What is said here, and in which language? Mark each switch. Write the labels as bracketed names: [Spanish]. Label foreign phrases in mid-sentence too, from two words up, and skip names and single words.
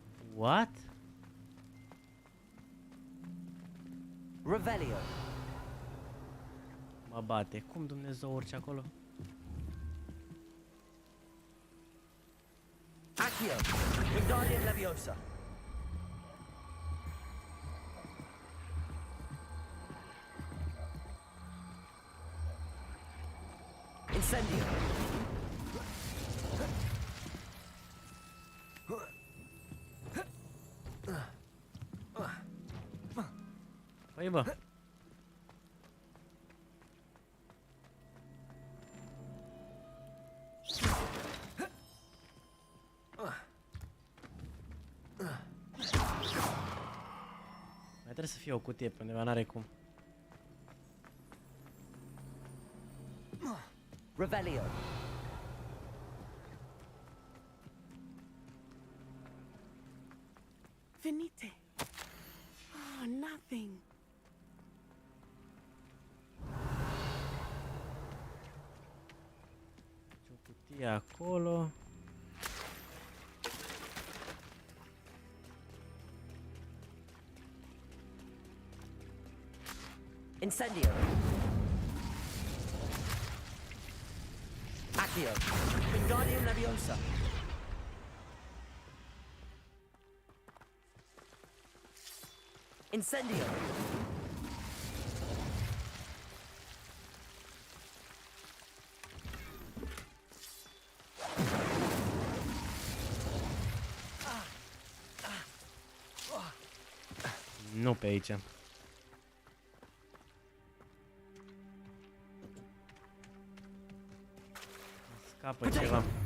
[English] What? Revelio. [Romanian] Mă bate. Cum Dumnezeu urci acolo? Accio. Wingardium Leviosa. Incendio. Păi bă. Mai trebuie să fie o cutie pe undeva, n-are cum. Revelio. Venite. [English] Oh, nothing. [Romanian] O cutie acolo. Incendio. Accio. Wingardium Leviosa. Incendio. Nu pe aici. Scapă ceva.